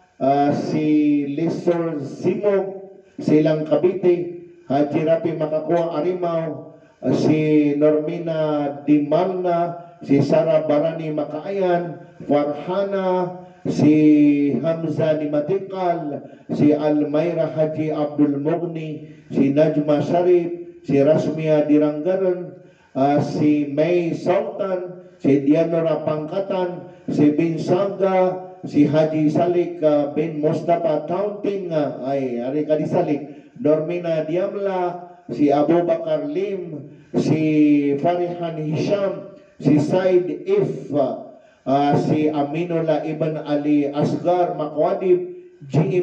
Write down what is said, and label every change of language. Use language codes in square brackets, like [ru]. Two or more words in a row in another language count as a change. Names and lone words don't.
[mrw] si Lisor Simog, silang Cavite, Haji Rapi Makakuha Arimaw, si Normina Dimalna, si Sara Barani Makaayan, Farhana, si Hamza Limatikal, si Almayra Haji Abdul Mughni, si Najma Sharif, si Rasmia Diranggaran, si May Sultan, si Dianora Pangkatan, si Bin Sangga, si Haji Salik bin Mustafa Taunting, ari ka di Salik, Normina Diamla, si Abu Bakar Lim, si Farihan Hisham, si Said If, si Aminullah Ibn Ali Asgar Makwadib, G.M.